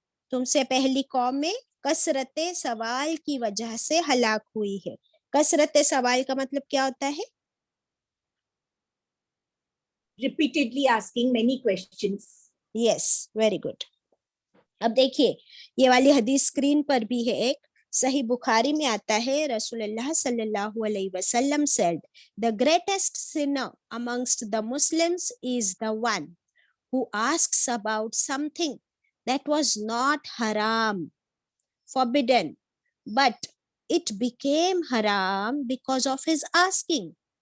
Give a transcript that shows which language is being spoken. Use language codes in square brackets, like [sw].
[hi] तुमसे पहली कौमें कसरते सवाल की वजह से हलाक हुई है. कसरते सवाल का मतलब क्या होता है? [en] repeatedly asking many questions. Yes, very good. [hi] अब देखिए, ये वाली हदीस स्क्रीन पर भी है. एक सही बुखारी में आता है, [en] रसूलुल्लाह सल्लल्लाहु अलैहि वसल्लम said, the greatest sinner amongst the Muslims is the one who asks about something that was not haram, forbidden, but it became haram because of his asking.